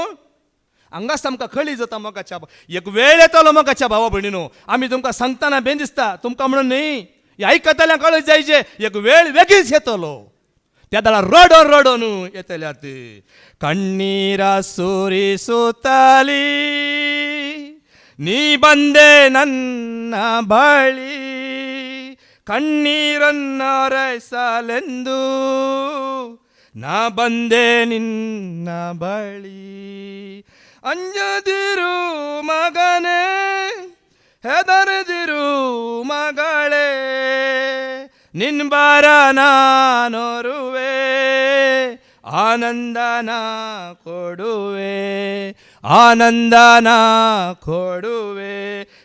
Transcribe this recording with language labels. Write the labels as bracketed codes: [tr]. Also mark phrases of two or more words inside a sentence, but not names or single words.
[kok] हांगाच आमकां खळी जाता मोगाच्या. एक वेळ येतलो मोगाच्या भावा भयणीनो. आमी तुमकां सांगतना बेन दिसता, तुमकां म्हणून न्ही, हे आयकतल्यांक कळत जायचे एक वेळ वेगळीच येतलो. त्या दाळा रडोन रडोन येतल्यात. [kn] ಕಣ್ಣೀರಾ ಸುರಿ ಸುತಲಿ ನೀ ಬಂದೆ ನನ್ನ ಬಳಿ, ಕಣ್ಣೀರನ್ನೊರೆಸಲೆಂದು ನಾ ಬಂದೆ ನಿನ್ನ ಬಳಿ. ಅಂಜದಿರು ಮಗನೇ, ಹೆದರದಿರು ಮಗಳೇ, ನಿನ್ ಬಾರ ನಾನೊರುವೆ, ಆನಂದನ ಕೊಡುವೆ, ಆನಂದನ ಕೊಡುವೆ.